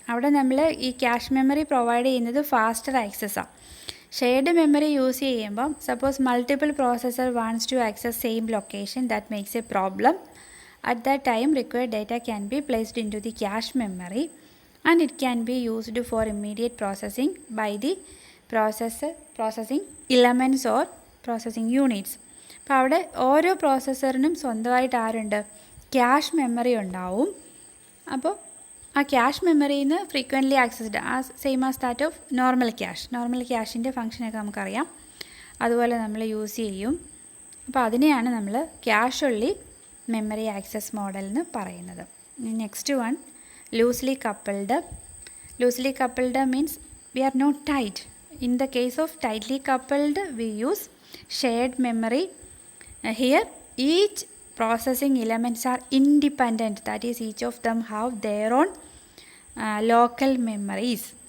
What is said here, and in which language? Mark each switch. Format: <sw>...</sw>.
<ml>അവിടെ നമ്മൾ ഈ ക്യാഷ് മെമ്മറി പ്രൊവൈഡ് ചെയ്യുന്നത് ഫാസ്റ്റർ ആക്സസ്സാണ്. ഷെയർഡ് മെമ്മറി യൂസ് ചെയ്യുമ്പം</ml> <en>Suppose multiple processor wants to access same location, that makes a problem. At that time, required data can be placed into the cache memory and it can be used for immediate processing by the processing elements or processing units.</en> <ml>അപ്പോൾ അവിടെ ഓരോ പ്രോസസ്സറിനും സ്വന്തമായിട്ട് ആരുണ്ട്, cache memory ഉണ്ടാവും. അപ്പോൾ ആ cash മെമ്മറിയിൽ നിന്ന് frequently accessed same as that of normal ക്യാഷിൻ്റെ ഫംഗ്ഷനൊക്കെ നമുക്കറിയാം, അതുപോലെ നമ്മൾ യൂസ് ചെയ്യും. അപ്പോൾ അതിനെയാണ് നമ്മൾ ക്യാഷ്വലി മെമ്മറി ആക്സസ് മോഡൽ എന്ന് പറയുന്നത്.</ml> <en>Next one, loosely coupled. Loosely coupled means we are not tight. In the case of tightly coupled, we use shared memory. Here each processing elements are independent, that is each of them have their own local memories.</en>